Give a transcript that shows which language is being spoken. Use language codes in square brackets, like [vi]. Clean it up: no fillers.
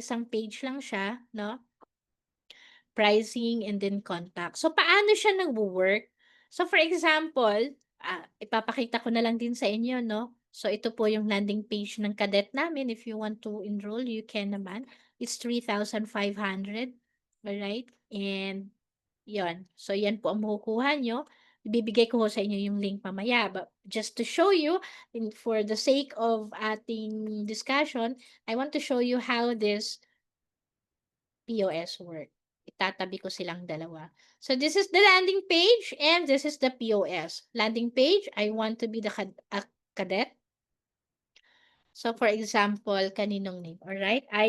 [tl] Isang page lang siya, no? [en] Pricing, and then contact. [tl] So, paano siya nagwo-work? So, for example, ipapakita ko na lang din sa inyo, no? So, ito po yung landing page ng cadet namin. [en] If you want to enroll, you can [tl] naman. [en] It's 3,500. Alright? And, yon. [tl] So, yan po ang makukuha nyo. Ibibigay ko sa inyo yung link mamaya. [en] But just to show you, for the sake of ating discussion, I want to show you how this POS work. [tl] Itatabi ko silang dalawa. [en] So, this is the landing page and this is the POS. Landing page, I want to be the cadet. So, for example, [tl] kaninong name? [en] Alright?